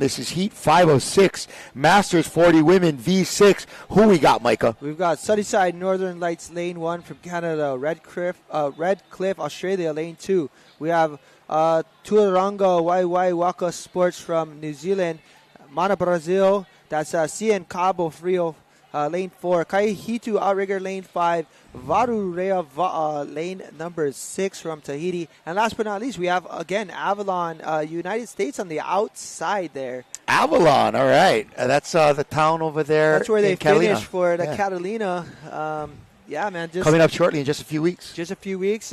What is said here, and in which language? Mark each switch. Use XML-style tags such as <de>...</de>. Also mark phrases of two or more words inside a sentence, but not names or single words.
<en>This is Heat 506, Masters 40 Women V6. Who we got, Micah? We've got Sunnyside Northern Lights Lane 1 from Canada, Red Cliff, Australia Lane 2. We have Tuaranga Waiwai Waka Sports from New Zealand, Mana Brazil, that's CN Cabo Frio Lane 4, Kaihitu Outrigger Lane 5, Varu Rea Va'a Lane number 6 from Tahiti. And last but not least, we have, again, Avalon, United States on the outside there. Avalon, all right. That's the town over there. That's where they Catalina. finished for the Catalina. Yeah, man. Just coming up shortly in just a few weeks. Just a few weeks.</en>